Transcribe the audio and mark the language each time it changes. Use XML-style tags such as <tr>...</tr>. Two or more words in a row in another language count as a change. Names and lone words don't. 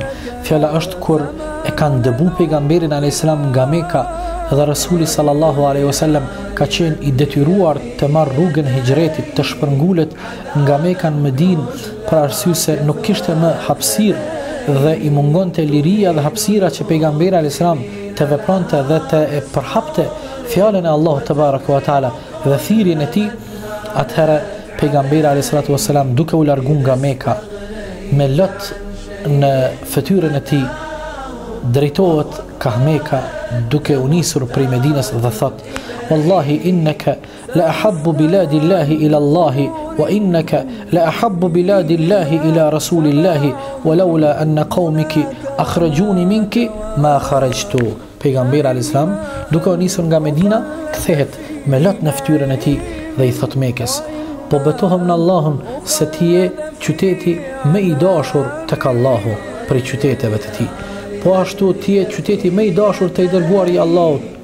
<sq>Fjala është kur e kanë dëbu pejgamberin</sq> <ar>عليه السلام</ar> <sq>nga Mekka dhe Rasuli</sq> <ar>صلى الله عليه وسلم</ar> <sq>ka qenë I detyruar të marrë rrugën e hijretit, të shpërngulet nga Mekka në Medinë për arsye se nuk kishte më hapësirë dhe I mungonte liria dhe hapësira që pejgamberi</sq> <ar>عليه السلام</ar> <sq>të vepronte dhe të e përhapte fjalën e Allahut</sq> <ar>تبارك وتعالى</ar> <sq>dhe thirrjen e tij. Atëherë pejgamberi</sq> <ar>عليه الصلاة والسلام</ar> <sq>duke u larguar nga Mekka me lot në fytyrën e tij drejtohet ka Mekka duke u nisur prej Medinës dhe thot:</sq> <ar>والله إنك لأحب بلاد الله إلى الله وإنك لأحب بلاد الله إلى رسول الله ولولا أن قومك أخرجوني منك ما خرجت.</ar> <sq>Pejgamberi</sq> <ar>عليه السلام</ar> <sq>duke u nisur nga Medina kthehet me lot në fytyrën e tij dhe I thot Mekës: po betohem në Allahun se ti je qyteti më I dashur tek Allahu prej qyteteve të tij. Po ashtu ti je qyteti më I dashur te I dërguari I Allahut.</sq>